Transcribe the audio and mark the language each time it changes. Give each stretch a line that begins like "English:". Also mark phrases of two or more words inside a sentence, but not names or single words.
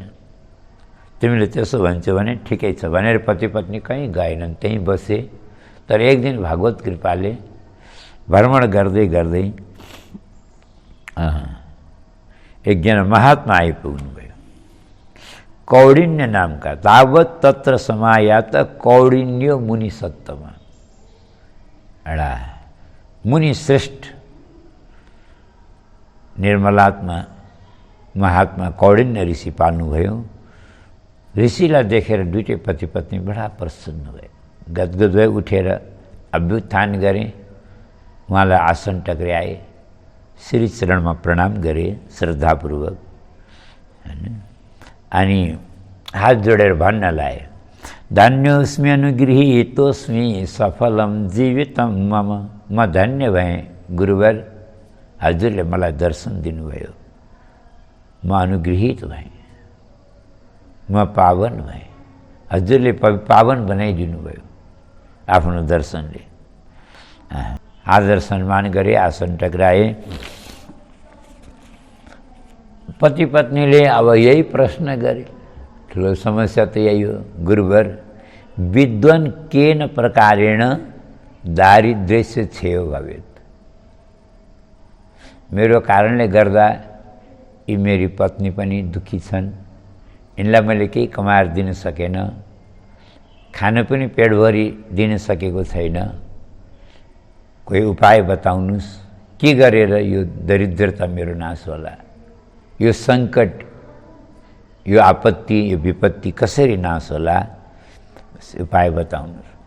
Nepali: तिमीले त्यसो भन्छौ भने ठिकै छ भनेर पति पत्नी कहीँ गएनन्, त्यहीँ बसे। तर एक दिन भगवत कृपाले भ्रमण गर्दै गर्दै एकजना महात्मा आइपुग्नुभयो, कौडिन्य नामका।
Sanskrit: तावत तत्र समायात कौडिन्य मुनि सत्तमा।
Nepali: एउटा मुनि श्रेष्ठ निर्मलात्मा महात्मा कौडिन्य ऋषि पाल्नुभयो। ऋषिलाई देखेर दुईटै पति पत्नी बडा प्रसन्न भए, गदगद भए, उठेर अभ्युत्थान गरे, उहाँलाई आसन टक्र्याए, श्री चरणमा प्रणाम गरे श्रद्धापूर्वक, अनि हात जोडेर भन्न लाए,
Sanskrit: धन्योस्मि अनुगृहीतोस्मि सफलम जीवितम मम।
Nepali: म धन्य भएँ गुरुवर, हजुरले मलाई दर्शन दिनुभयो, म अनुगृहीत भएँ, म पावन भएँ, हजुरले पावन बनाइदिनु भयो आफ्नो दर्शनले। आदर सम्मान गरे, आसन टक्राए। पति पत्नीले अब यही प्रश्न गरे, ठुलो समस्या त यही हो,
Sanskrit: गुरुवर विद्वान केन प्रकारेण दारिद्र्यस्य क्षयो भवेत्।
Nepali: मेरो कारणले गर्दा यी मेरी पत्नी पनि दुखी छन्, यिनलाई मैले केही कमाएर दिन सकेन, खान पनि पेटभरि दिन सकेको छैन, कोही उपाय बताउनुहोस्, के गरेर यो दरिद्रता मेरो नाश होला, यो सङ्कट, यो आपत्ति यो विपत्ति कसरी नाश होला उपाय बताउनु।